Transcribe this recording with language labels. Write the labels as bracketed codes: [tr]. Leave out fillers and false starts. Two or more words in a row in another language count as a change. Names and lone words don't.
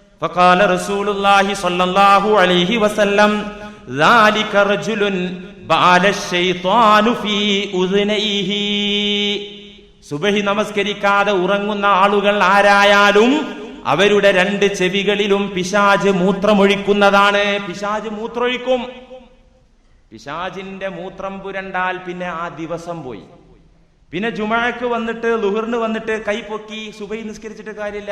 [ar] فقال رسول الله صلى الله عليه وسلم ذلك رجل بال الشيطان في اذنيه. [ml] സുബഹി നമസ്കരിക്കാതെ ഉറങ്ങുന്ന ആളുകൾ ആരായാലും അവരുടെ രണ്ട് ചെവികളിലും പിശാച് മൂത്രമൊഴിക്കുന്നതാണ്. പിശാച് മൂത്രമൊഴിക്കും. പിശാചിന്റെ മൂത്രം പുരണ്ടാൽ പിന്നെ ആ ദിവസം പോയി. പിന്നെ ജുമഅക്ക് വന്നിട്ട് ളുഹറിന് വന്നിട്ട് കൈപൊക്കി സുബഹി നിസ്കരിച്ചിട്ട് കാര്യമില്ല.